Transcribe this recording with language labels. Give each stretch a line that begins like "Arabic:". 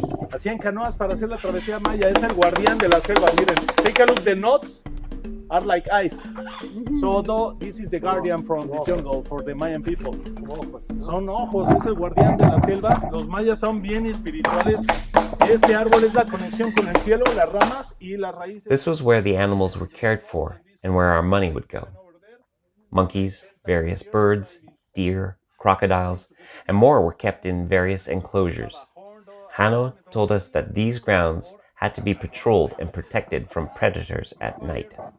Spanish: Hacían canoas para hacer la travesía maya. Es el guardián de la selva. Miren,
English: take a look. The knots are like ice. So this is the guardian from the jungle for the Mayan people.
Spanish: Son ojos, es el guardián de la selva. Los mayas son bien espirituales. Este árbol es la conexión con el cielo, las ramas y las raíces.
English: This was where the animals were cared for and where our money would go. Monkeys, various birds, deer, crocodiles, and more were kept in various enclosures. Hanno told us that these grounds had to be patrolled and protected from predators at night.